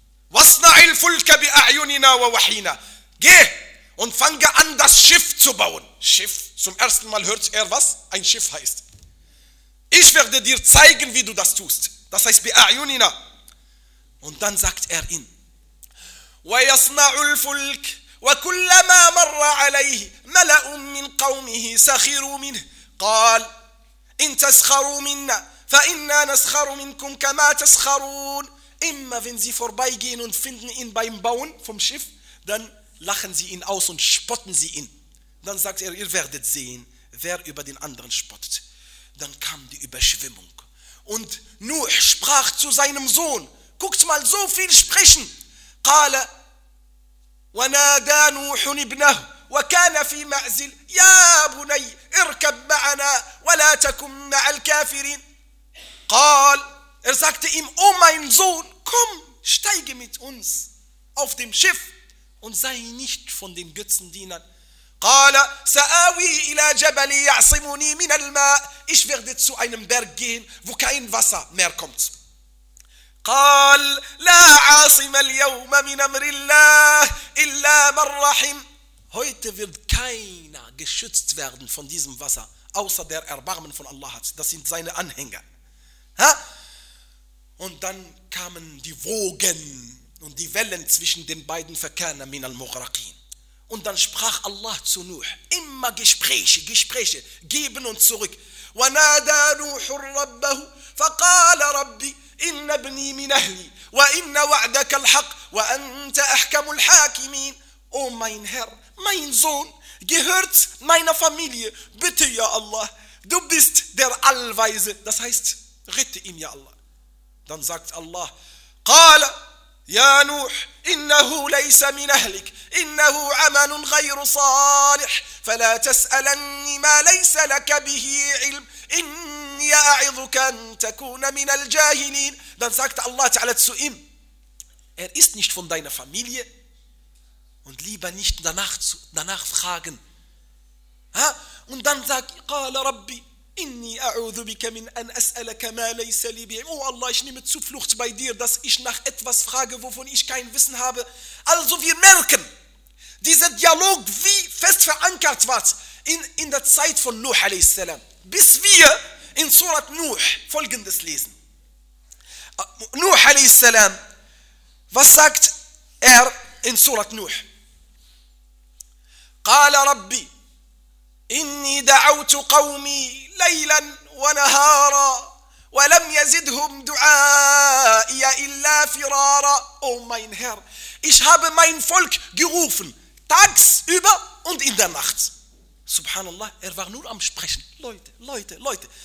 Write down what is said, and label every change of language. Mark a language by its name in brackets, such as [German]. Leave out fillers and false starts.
[Arabic] واصنع الفلك بأعيننا ووحينا. [German] Geh und fange an, das Schiff zu bauen. Schiff, zum ersten Mal hört er, was ein Schiff heißt. Ich werde dir zeigen, wie du das tust. Das heißt, bi'a'yunina. Und dann sagt er ihn. [Arabic] وَيَصْنَعُ الْفُلْكِ وَكُلَّمَا مَرَّ عَلَيْهِ مَلَأٌ مِّنْ قَوْمِهِ سَخِرُوا مِنْهِ قَالْ إِنْ تَسْخَرُوا مِنَّا فَإِنَّا نَسْخَرُوا مِنْكُمْ كَمَا تَسْخَرُونَ. [German] Immer wenn sie vorbeigehen und finden ihn beim Bauen vom Schiff, dann lachen sie ihn aus und spotten sie ihn. Dann sagt er, ihr werdet sehen, wer über den anderen spottet. Dann kam die Überschwemmung. Und Nuh sprach zu seinem Sohn, guckt mal, so viel sprechen. [Arabic] قال ونادى نوح ابنه وكان في معزل يا بني اركب معنا ولا تكن مع الكافرين. [German] قال er sagte ihm, o mein Sohn, komm, steige mit uns auf dem Schiff und sei nicht von den Götzendienern. [Arabic] قال سآوي إلى جبل يعصمني من الماء. [German] Ich werde zu einem Berg gehen, wo kein Wasser mehr kommt. [Arabic] قال لا عاصم اليوم من أمر الله إلا من رحم. [German] Heute wird keiner geschützt werden von diesem Wasser, außer der Erbarmen von Allah hat. Das sind seine Anhänger. Ha? Und dann kamen die Wogen und die Wellen zwischen den beiden Verkehrern [Arabic] min al-Mughraqin. [German] Und dann sprach Allah zu Nuh, immer Gespräche, Gespräche, geben und zurück. [Arabic] ونادى نوح ربه فقال ربي إن ابني من أهلي وإن وعدك الحق وأنت أحكم الحاكمين. [German] O mein Herr, mein Sohn, gehört meiner Familie. Bitte, ja Allah, du bist der Allweise. Das heißt, rette ihn, ja Allah. Dann sagt Allah, [Arabic] قال يا نوح إنه ليس من أهلك إنه عمل غير صالح فلا تسألني ما ليس لك به علم إن [German] Dann sagte Allah Ta'ala zu ihm, er ist nicht von deiner Familie und lieber nicht danach fragen. Und dann sagt, oh Allah, ich nehme Zuflucht bei dir, dass ich nach etwas frage, wovon ich kein Wissen habe. Also wir merken, dieser Dialog, wie fest verankert war in der Zeit von Nuh alayhi salam, bis wir in Surat Nuh folgendes lesen. Nuh a.s. Was sagt er in Surat Nuh? [Arabic] قال ربي إني دعوت قومي ليلا ونهارا ولم يزدهم دعائي إلا فرارا. [German] Oh mein Herr, ich habe mein Volk gerufen, tagsüber und in der Nacht. Subhanallah, er war nur am Sprechen. Leute, Leute, Leute.